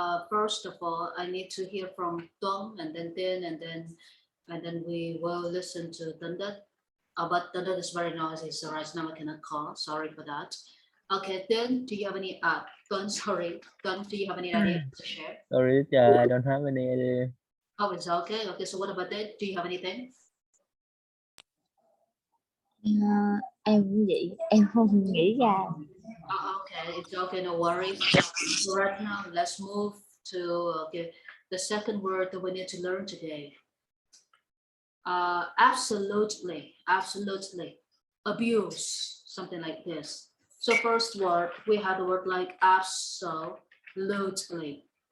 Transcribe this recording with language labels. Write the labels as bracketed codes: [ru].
[en] First of all, I need to hear from Tom, and then Tin, and then we will listen to Dundat. But Dundat is very noisy, so right now I cannot call. Sorry for that. Okay, Tin, do you have any? Don, sorry, Don, do you have any idea to share? Sorry, I don't have any idea. Oh, it's okay. Okay, so what about that? Do you have anything? [vi] Em cũng vậy, em không nghĩ ra. [en] Okay, it's okay, no worries. So right now, let's move to the second word that we need to learn today. Absolutely, abuse, something like this. So first word, we have the word like absolutely.